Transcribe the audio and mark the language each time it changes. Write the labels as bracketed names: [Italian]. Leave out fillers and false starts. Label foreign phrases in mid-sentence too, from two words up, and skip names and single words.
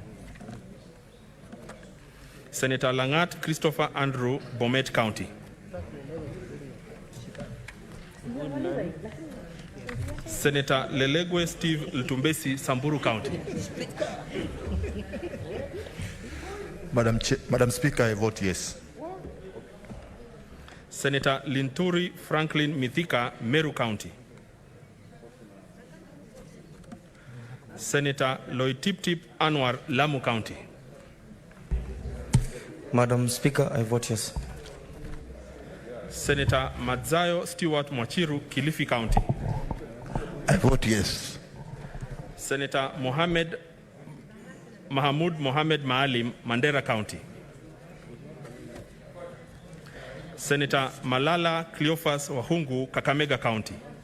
[English] Senator Langat Christopher Andrew, Bomet County. Senator Lelegwe Steve Lutumbesi, Samburu County. Madam Speaker, I vote yes. Senator Linturi Franklin Mithika, Meru County. Senator Loitiptip Anwar, Lamu County. Madam Speaker, I vote yes. Senator Madzayo Stewart Mwachiru, Kilifi County. I vote yes. Senator Mahmoud Mohamed Maalim, Mandera County. Senator Malala Cleophas Wahungu, Kakamega County.